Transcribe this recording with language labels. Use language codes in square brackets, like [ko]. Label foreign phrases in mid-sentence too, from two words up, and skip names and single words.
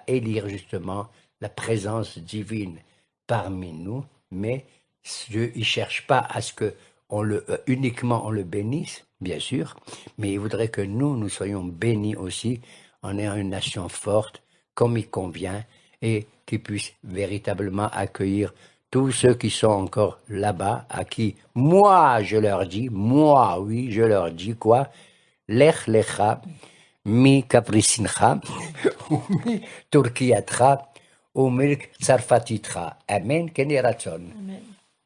[fr] élire justement la présence divine parmi nous, mais Dieu, il cherche pas à ce que uniquement on le bénisse, bien sûr, mais il voudrait que nous soyons bénis aussi en ayant une nation forte, comme il convient, et qui puisse véritablement accueillir tous ceux qui sont encore là-bas, à qui, moi, je leur dis quoi? [he] לך לך, מקפריסינך, ou מטורקייתך, ou מצרפתיתך. אמן, כן יהי רצון. Amen.